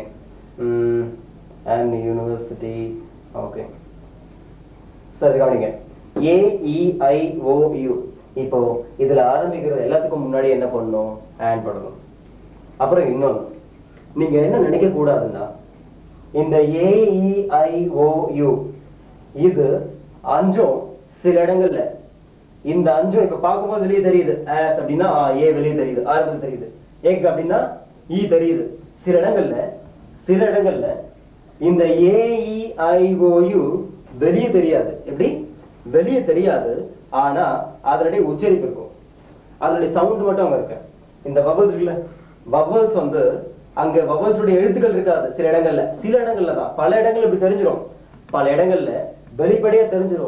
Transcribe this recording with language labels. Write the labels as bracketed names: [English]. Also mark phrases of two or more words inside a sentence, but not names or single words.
[English] an university ஓகே. [Tamil] சரி கவனிங்க, [English] a e i o u. [Tamil] இப்போ இதுல ஆரம்பிக்கிறது எல்லாத்துக்கும் முன்னாடி என்ன பண்ணணும்? an போடணும். அப்புறம் இன்னொன்னு நீங்க என்ன நினைக்க கூடாதுன்னா, இந்த [English] a e i o u [Tamil] இது அஞ்சும் சில இடங்கள்ல இந்த அஞ்சும் இப்ப பார்க்கும்போது வெளியே தெரியுது. as அப்படின்னா a வெளியே தெரியுது, ஆரம்பத்தில் தெரியுது. egg அப்படின்னா e தெரியுது. சில இடங்கள்ல இந்த [English] a e i o u [Tamil] வெளியே தெரியாது. எப்படி வெளியே தெரியாது? ஆனா அதனுடைய உச்சரிப்பு இருக்கும், அதனுடைய சவுண்ட் மட்டும் அங்க இருக்கு. இந்த வவல்ஸ் இருக்குல்ல, வவல்ஸ் வந்து அங்க வவல்ஸுடைய எழுத்துக்கள் இருக்காது சில இடங்கள்ல தான். பல இடங்கள்ல இப்படி தெரிஞ்சிடும், பல இடங்கள்ல வெளிப்படையா தெரிஞ்சிடும்.